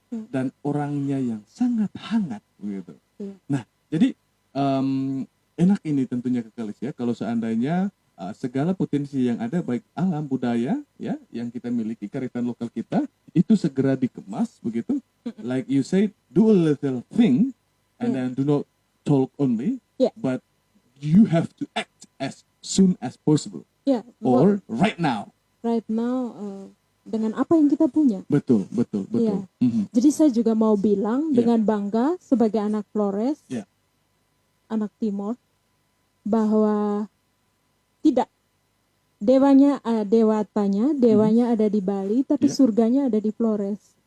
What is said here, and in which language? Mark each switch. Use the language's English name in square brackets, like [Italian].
[Indonesian] dan orangnya yang sangat hangat begitu. Iya. Nah, jadi enak ini tentunya Kakalis ya kalau seandainya segala potensi yang ada baik alam budaya ya yang kita miliki kearifan lokal kita itu segera dikemas begitu. [English] Like you say, do a little thing and then do not talk only, but you have to act as soon as possible. Or right now. Right now [Indonesian] dengan apa yang kita punya. Betul. Yeah. Jadi saya juga mau bilang dengan bangga sebagai anak Flores, anak Timor, bahwa tidak dewanya ada di Bali, tapi surganya ada di Flores.